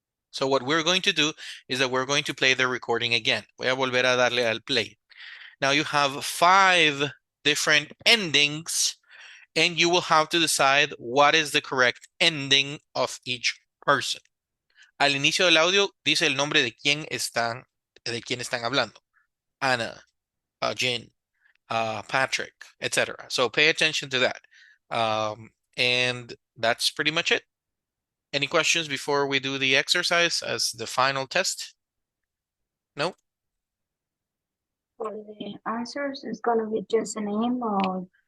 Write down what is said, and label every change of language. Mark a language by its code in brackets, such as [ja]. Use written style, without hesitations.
[en] So what we're going to do is that we're going to play the recording again. [es] Voy a volver a darle al play. [en] Now you have 5 different endings, and you will have to decide what is the correct ending of each person. [es] Al inicio del audio dice el nombre de quién están hablando. [en] Anna, Jen, Patrick, etc. So pay attention to that. And that's pretty much it. Any questions before we do the exercise as the final test? No? For the answers, it's gonna be just a name or...